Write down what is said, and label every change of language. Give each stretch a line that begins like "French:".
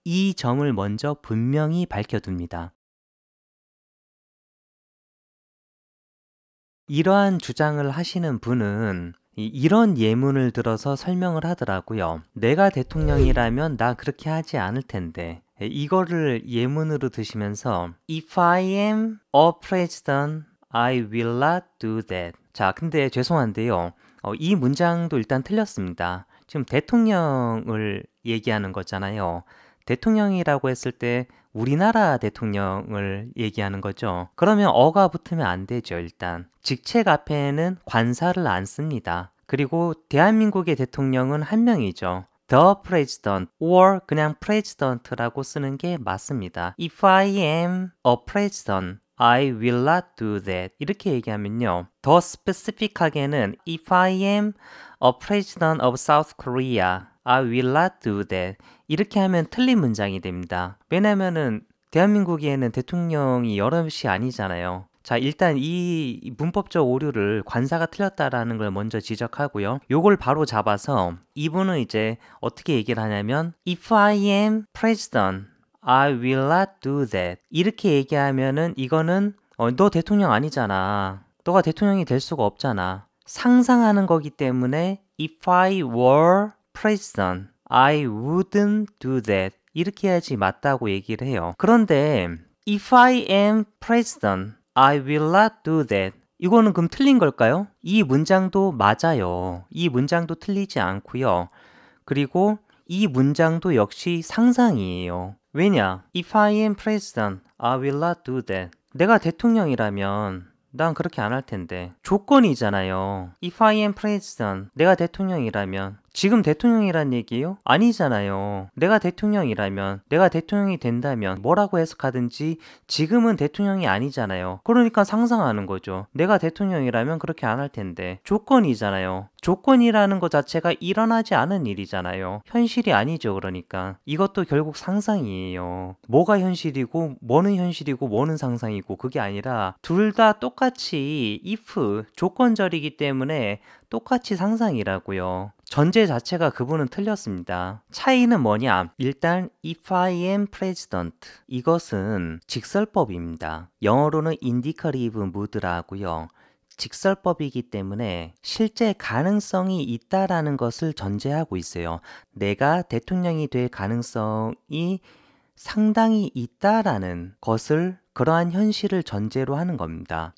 Korean: 이 점을 먼저 분명히 밝혀둡니다. 이러한 주장을 하시는 분은 이런 예문을 들어서 설명을 하더라고요. 내가 대통령이라면 나 그렇게 하지 않을 텐데. 이거를 예문으로 드시면서
English: If I am a president, I will not do that.
Korean: 자, 근데 죄송한데요. 이 문장도 일단 틀렸습니다. 지금 대통령을 얘기하는 거잖아요. 대통령이라고 했을 때 우리나라 대통령을 얘기하는 거죠. 그러면 어가 붙으면 안 되죠, 일단. 직책 앞에는 관사를 안 씁니다. 그리고 대한민국의 대통령은 한 명이죠.
English: The President or
Korean: 그냥
English: President라고
Korean: 쓰는 게 맞습니다.
English: If I am a President, I will not do that.
Korean: 이렇게 얘기하면요. 더 스페시픽하게는
English: If I am a president of South Korea, I will not do that.
Korean: 이렇게 하면 틀린 문장이 됩니다. 왜냐면은 대한민국에는 대통령이 여럿이 아니잖아요. 자, 일단 이 문법적 오류를 관사가 틀렸다라는 걸 먼저 지적하고요. 요걸 바로 잡아서 이분은 이제 어떻게 얘기를 하냐면
English: If I am president, I will not do that.
Korean: 이렇게 얘기하면은 이거는 너 대통령 아니잖아. 너가 대통령이 될 수가 없잖아. 상상하는 거기 때문에
English: If I were president, I wouldn't do that.
Korean: 이렇게 해야지 맞다고 얘기를 해요. 그런데
English: If I am president, I will not do that.
Korean: 이거는 그럼 틀린 걸까요? 이 문장도 맞아요. 이 문장도 틀리지 않고요. 그리고 이 문장도 역시 상상이에요. 왜냐?
English: If I am president, I will not do that.
Korean: 내가 대통령이라면 난 그렇게 안 할 텐데. 조건이잖아요.
English: If I am president,
Korean: 내가 대통령이라면 지금 대통령이란 얘기예요? 아니잖아요. 내가 대통령이라면, 내가 대통령이 된다면 뭐라고 해석하든지 지금은 대통령이 아니잖아요. 그러니까 상상하는 거죠. 내가 대통령이라면 그렇게 안 할 텐데. 조건이잖아요. 조건이라는 것 자체가 일어나지 않은 일이잖아요. 현실이 아니죠. 그러니까 이것도 결국 상상이에요. 뭐가 현실이고 뭐는 상상이고 그게 아니라 둘 다 똑같이 if 조건절이기 때문에 똑같이 상상이라고요. 전제 자체가 그분은 틀렸습니다. 차이는 뭐냐? 일단
English: if I am president
Korean: 이것은 직설법입니다. 영어로는 indicative mood라 하고요. 직설법이기 때문에 실제 가능성이 있다라는 것을 전제하고 있어요. 내가 대통령이 될 가능성이 상당히 있다라는 것을 그러한 현실을 전제로 하는 겁니다.